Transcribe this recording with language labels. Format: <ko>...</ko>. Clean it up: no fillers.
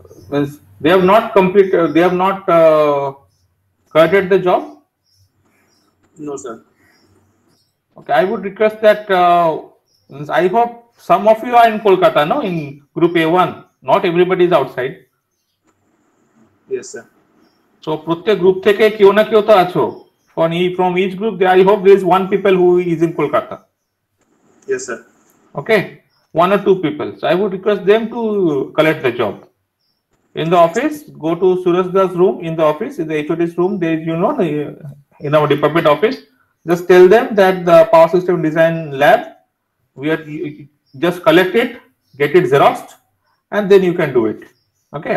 <en>Means they have not completed. They have not collected the job. No sir. Okay, I would request that. I hope some of you are in Kolkata, no? In Group A1. Not everybody is outside. Yes sir.</en> <bn>So প্রত্যেক group থেকে কেউ না কেউ তো আছো।</bn> <en>From each group, I hope there is one people who is in Kolkata. Yes sir. Okay, 1 or 2 people. So I would request them to collect the job. In the office, go to Suraj's room in the office, in the HOD's room, there, in our department office, just tell them that the power system design lab, we are just collect it, get it xeroxed, and then you can do it. Okay.</en>